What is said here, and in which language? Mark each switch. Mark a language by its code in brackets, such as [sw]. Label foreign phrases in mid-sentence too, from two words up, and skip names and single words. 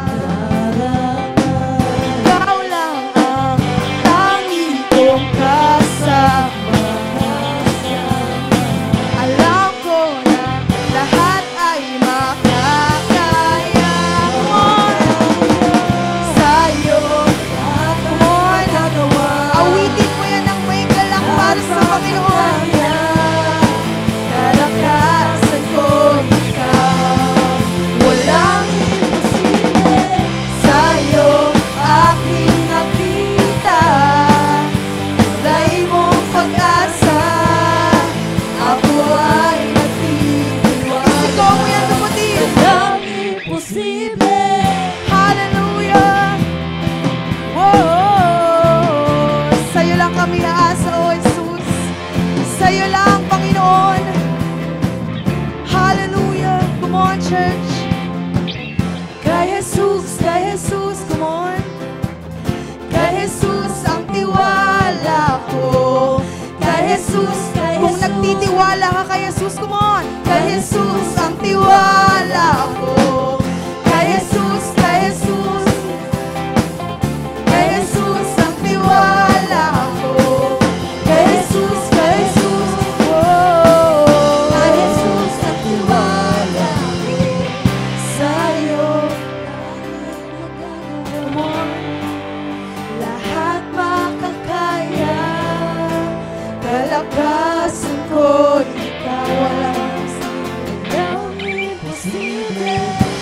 [tl] Ikaw lang ang tangi kong kasama. Alam ko na lahat ay makakaya. Sa'yo, [en] come on, [tl] awitin mo yan ng may galak para sa Panginoon. Kalakasan ko ikaw, walang imposible sa'yo aking nakita, taglay mong pag-asa, ako ay nagtitiwala. Isigaw mo yan, kapatid. Walang imposible. Hallelujah. Whoa. Sa'yo lang kami aasa, O Jesus. Sa'yo lang, Panginoon. Hallelujah. [en] Come on, church. [tl] Kay Jesus, [en] come on. [tl] Kay Jesus ang tiwala ko. Kay Jesus, kung nagtitiwala ka kay Jesus, [en] come on. [tl] Kay Jesus ang tiwala ko. Kay Jesus, kay Jesus. Kay Jesus ang tiwala ko. Kay Jesus, kay Jesus. Oh, kay Jesus ang tiwala ko. [en] Sa'yo come on. [tl] Lahat makakaya, kalakasan ko ikaw, walang imposible.